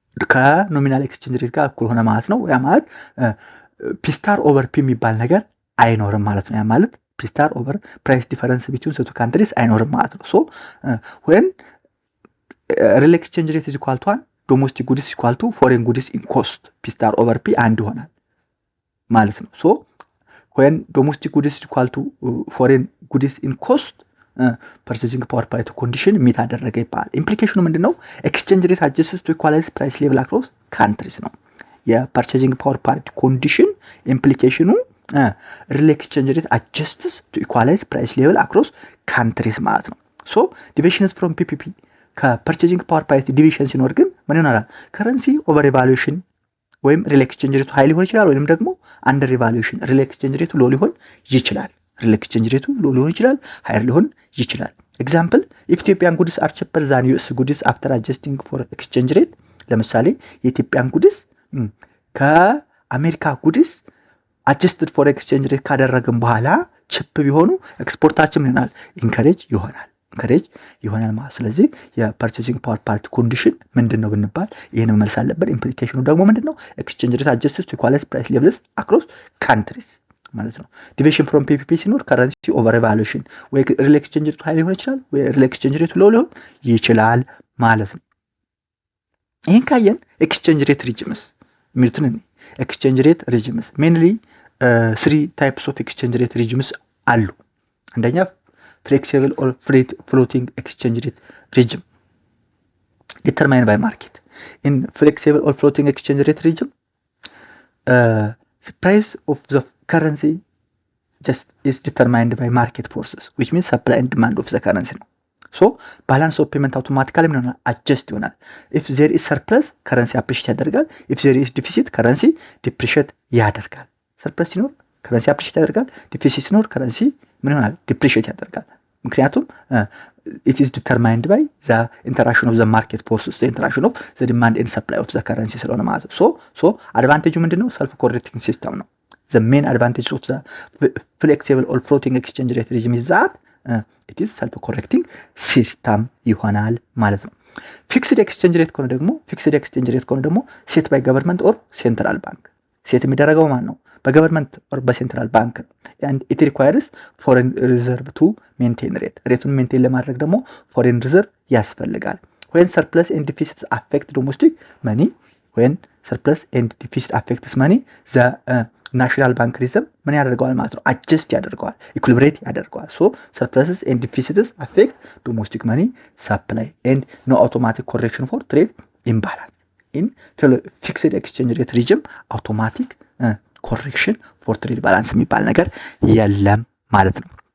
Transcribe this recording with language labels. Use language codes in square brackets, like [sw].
[en] ከኖሚናል ኤክስቼንጅ ሬት ጋር እኩል ሆነ ማለት ነው። ያ ማለት ፒ ስታር ኦቨር ፒ የሚባል ነገር አይኖርም ማለት ነው። ያ ማለት ፒ ስታር ኦቨር ፕራይስ ዲፈረንስ ቢትዊን two countries አይኖርም ማለት ነው። ሶ when real exchange rate is equal to 1 domestic goods is equal to foreign goods in cost p star over p አንድ ይሆናል ማለት ነው። so when domestic goods is equal to foreign goods in cost purchasing power parity condition meet አደረገ ይባላል። ኢምፕሊኬሽኑ ምንድነው? exchange rate adjusts to equalize price level across countries ነው። የpurchasing power parity condition ኢምፕሊኬሽኑ real exchange rate adjusts to equalize price level across countries ማለት ነው። so deviations from PPP ከፐርቼዚንግ ፓወር ፓሪቲ ዲቪዥን ሲኖር ግን ምን ይሆናል? ከረንሲ ኦቨር ኢቫሉዌሽን ወይም ሪል ኤክስቼንጅ ሬቱ ሃይ ሊሆን ይችላል ወይም ደግሞ አንደር ኢቫሉዌሽን ሪል ኤክስቼንጅ ሬቱ ሎ ሊሆን ይችላል። ሪል ኤክስቼንጅ ሬቱ ሎ ሊሆን ይችላል፣ ሃይር ሊሆን ይችላል። ኤግዛምፕል ኢትዮጵያን ጉድስ አር ቺፐር ዛን ዩኤስ ጉድስ አፍተር አጀስቲንግ ፎር ኤክስቼንጅ ሬት። ለምሳሌ የኢትዮጵያን ጉድስ ከአሜሪካ ጉድስ አጀስትድ ፎር ኤክስቼንጅ ሬት ካደረግን በኋላ ቺፕ ቢሆኑ ኤክስፖርታችን ምን ይሆናል? [am] ኢንከሬጅ ይሆናል ማለት። ስለዚህ የፐርቼዚንግ ፓወር ፓሪቲ ኮንዲሽን ምንድነው ብንባል ይሄን መመለስ አለበት። ኢምፕሊኬሽኑ ደግሞ ምንድነው? [en] ኤክስቼንጅ ሬት አጀስትስ ቱ ኢኳላይዝ ፕራይስ ሌቭልስ አክሮስ ካንትሪስ ማለት ነው። ዲቪዬሽን ፍሮም ፒፒፒ ሲኖር ከረንሲ ኦቨር ኢቫሉዌሽን ወይ ሪል ኤክስቼንጅ ሬቱ ሃይ ሊሆን ይችላል ወይ ሪል ኤክስቼንጅ ሬቱ ሎ ሊሆን ይችላል ማለት ነው። ይሄን ካየን ኤክስቼንጅ ሬት ሪጅምስ የሚሉትን ኤክስቼንጅ ሬት ሪጅምስ ሜንሊ 3 ታይፕስ ኦፍ ኤክስቼንጅ ሬት ሪጅምስ አሉ። አንደኛ flexible or floating exchange rate regime determined by market. In flexible or floating exchange rate regime, the price of the currency just is determined by market forces which means supply and demand of the currency ነው። ሶ ባላንስ ኦፍ ፔመንት አውቶማቲካሊ ምን ይሆናል? አጀስት ይሆናል። ኢፍ ዜር ኢዝ ሰርፕለስ ከረንሲ አፕሪሺየት ያደርጋል። ኢፍ ዜር ኢዝ ዲፊሲት ከረንሲ ዲፕሪሺየት ያደርጋል። ሰርፕለስ ሲኖር ከረንሲ አፕሪሺየት ያደርጋል። ዲፊሲት ሲኖር ከረንሲ ምን ይሆናል? ዲፕሪሺየት ያደርጋል። ምክንያቱም it is determined by the interaction of the market forces, the interaction of the demand and supply of the currency ስለሆነ ማለት ነው። so አድቫንቴጁ ምንድነው? ሰልፍ ኮሬክቲንግ ሲስተም ነው። the main advantage of the flexible or floating exchange rate regime is that it is self correcting system ይሆናል ማለት ነው። ፊክስድ ኤክስቼንጅ ሬት ከሆነ ደግሞ ሴት ባይ ገቨርንመንት ኦር ሴንትራል ባንክ ሴት የሚደረገው ማን ነው? በገቨርንመንት ኦር በሴንትራል ባንክ ነው። and it requires foreign reserve to maintain rate ሬቱን ሜንቴን ለማድረግ ደግሞ foreign reserve ያስፈልጋል። when surplus and deficit affect domestic money when surplus and deficit affects money the ናሽናል ባንክ ሪዘርቭ ምን ያደርገዋል ማለት ነው? አጀስት ያደርገዋል፣ ኢኩሊብሬት ያደርገዋል። ሶ ሰርፕለስስ ኤንድ ዲፊሲትስ አፌክት ዶሜስቲክ መኒ ሰፕላይ ኤንድ ኖ አውቶማቲክ ኮሬክሽን ፎር ትሬድ ኢምባላንስ ኢን ፊክስድ ኤክስቼንጅ ሬት ሪጅም አውቶማቲክ ኮሬክሽን ፎር ትሬድ ባላንስ የሚባል ነገር የለም ማለት ነው።